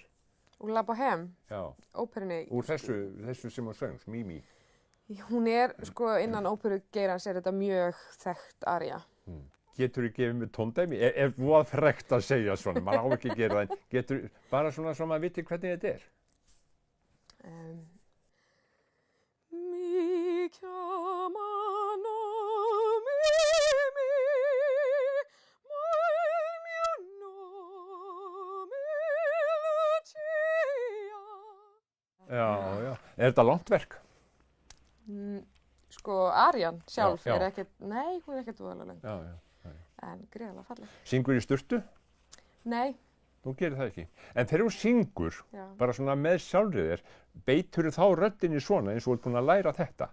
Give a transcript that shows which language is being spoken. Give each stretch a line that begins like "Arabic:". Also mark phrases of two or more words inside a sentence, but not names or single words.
Icelandic: Úr La Bohème? Já. Óperunni? Úr þessu sem hún söngs, Mimi? Hún er, innan óperugeirans er þetta mjög þekkt aría. Geturðu gefið mér tóndæmi? Er voða frekt að segja svona, maður á ekki að gera það, en geturðu bara svona svo maður viti hvernig þetta er?
Italian: Mi chiamano Mimi, ma il mio nome Lucia.
Icelandic: Já. Er þetta langt verk? Arían sjálf Já. er ekkert, nei, hún er ekkert voðalega löng. Já. En greiðlega falleg. Syngur í sturtu? Nei. Þú gerir það ekki. En þegar þú syngur, Já. bara svona með sjálfrið þér, beiturðu þá röddinni svona eins og þú ert búin að læra þetta?